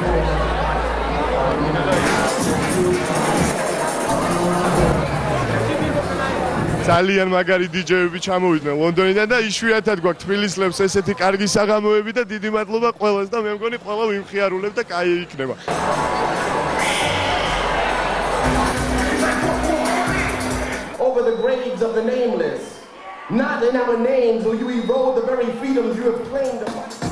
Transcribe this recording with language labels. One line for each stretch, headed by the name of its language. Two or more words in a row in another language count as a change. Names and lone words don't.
Georgian: ძალიან მაგარი დიჯეები ჩამოვიდნენ ლონდონიდან და იშვიათად გვაქვს თბილისლებს ესეთი კარგი საღამოები და დიდი მადლობა ყველას და მე მგონი ყველა ვიმხიარულებ და კაი იქნება.
English: Over the graves of the nameless, not in our names will you erode the very freedoms you have claimed upon.